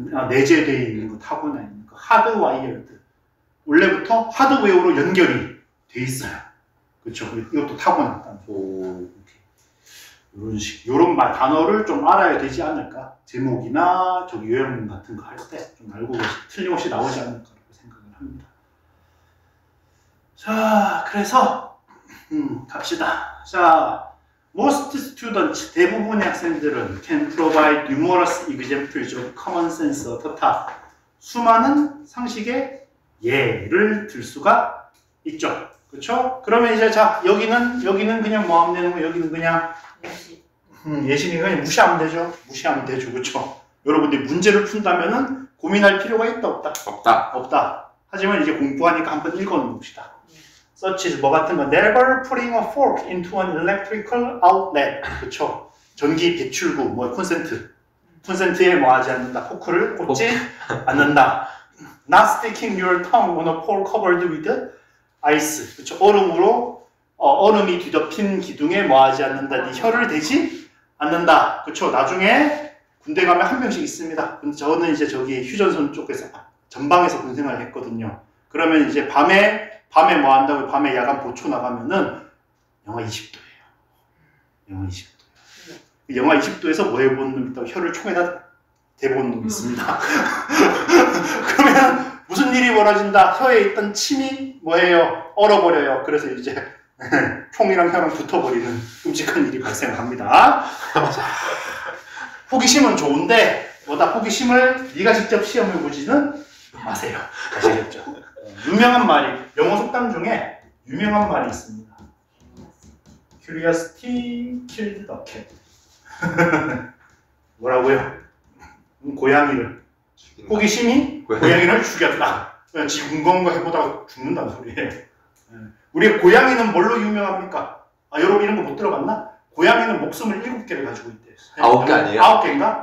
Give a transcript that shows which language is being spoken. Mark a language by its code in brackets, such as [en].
[ko] 내재되어 있는 거, 타고나 있는 거. 하드와이어드. 원래부터 하드웨어로 연결이 돼 있어요. 그렇죠. 이것도 타고났다는 거. 이런 식, 이런 단어를 좀 알아야 되지 않을까? 제목이나 저기 요약문 같은 거 할 때 좀 알고 틀림없이 나오지 않을까라고 생각을 합니다. 자, 그래서 갑시다. [en] 자, most students, [ko] 대부분의 학생들은 [en] can provide numerous examples of common sense [ko] 어떻다? 수많은 상식의 예를 들 수가 있죠. 그렇죠? 그러면 이제 자, 여기는 그냥 뭐 하면 되는 거, 여기는 그냥 예시니까 그냥 무시하면 되죠. 무시하면 되죠. 그렇죠? 여러분들이 문제를 푼다면은 고민할 필요가 있다, 없다? 없다. 하지만 이제 공부하니까 한번 읽어봅시다. [en] such as [ko] 뭐 같은 거 [en] never putting a fork into an electrical outlet. [ko] 그렇죠? 전기 배출구, 뭐 콘센트에 뭐 하지 않는다. 포크를 꽂지 않는다. [en] not sticking your tongue on a pole covered with ice. [ko] 그렇죠? 얼음이 뒤덮인 기둥에 뭐 하지 않는다. 네 혀를 대지 않는다. 그렇죠? 나중에 군대 가면 한 명씩 있습니다. 근데 저는 이제 저기 휴전선 쪽에서 전방에서 군생활을 했거든요. 그러면 이제 밤에 뭐 한다고 밤에 야간 보초 나가면은 영하 20도예요. 영하 20도예요. 영하 20도에서 뭐 해본 놈 있다고 혀를 총에다 대본 놈이 있습니다. 그러면 무슨 일이 벌어진다? 혀에 있던 침이 뭐예요? 얼어버려요. 그래서 이제 총이랑 혀랑 붙어버리는 끔찍한 일이 발생합니다. 호기심은 좋은데 뭐다 호기심을 네가 직접 시험해 보지는 마세요. 아시겠죠? 유명한 말이 영어 속담 중에 유명한 말이 있습니다. [en] Curiosity killed the cat. [ko] 뭐라고요? 고양이를 호기심이 고양이를 죽였다. 지 궁금한 거 해보다가 죽는다는 소리예요. 우리 고양이는 뭘로 유명합니까? 여러분 이런 거 못 들어봤나? 고양이는 목숨을 7개를 가지고 있대요. 9개 아니에요? 9개인가?